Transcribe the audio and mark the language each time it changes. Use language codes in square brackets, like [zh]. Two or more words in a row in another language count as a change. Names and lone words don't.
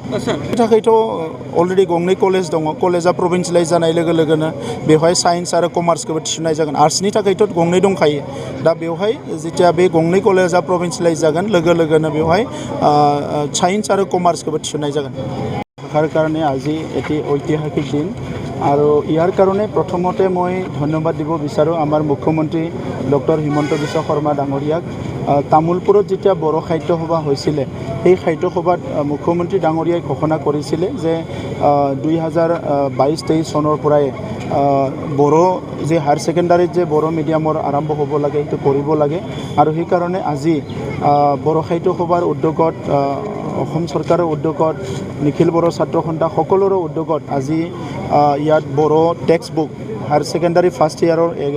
[brx] बेनि थाखायथ' अलरेडि गंनै कलेज दङ। कलेजा प्रभिन्सियेलाइज जानाय लोगो लोगोनो बेवहाय साइन्स आरो कमार्सखौबो थिसननाय जागोन। आर्ट्सनि थाखायथ' गंनै दंखायो। दा बेवहाय जेथिया बे गंनै कलेजा प्रभिन्सियेलाइज जागोन लोगो लोगोनो बेवहाय साइन्स आरो कमार्सखौबो थिसननाय जागोन। [as] ভাষাৰ কাৰণে আজি এটি ঐতিহাসিক দিন আৰু ইয়াৰ কাৰণে প্ৰথমতে মই ধন্যবাদ দিব বিচাৰোঁ আমাৰ মুখ্যমন্ত্ৰী ডক্টৰ হিমন্ত বিশ্ব শৰ্মা ডাঙৰীয়াক। তামোলপুৰত যেতিয়া বড়ো সাহিত্য সভা হৈছিলে সেই সাহিত্য সভাত মুখ্যমন্ত্ৰী ডাঙৰীয়াই ঘোষণা কৰিছিলে যে 2022-23 চনৰ পৰাই বড়ো যে [en] higher secondary [as] যে বড়ো মিডিয়ামৰ আৰম্ভ হ'ব লাগে সেইটো কৰিব লাগে আৰু সেইকাৰণে আজি বড়ো সাহিত্য সভাৰ উদ্যোগত অসম চৰকাৰৰ উদ্যোগত নিখিল বড়ো ছাত্ৰ সন্থা সকলোৰে উদ্যোগত আজি ইয়াত বড়ো [en] text book higher secondary first year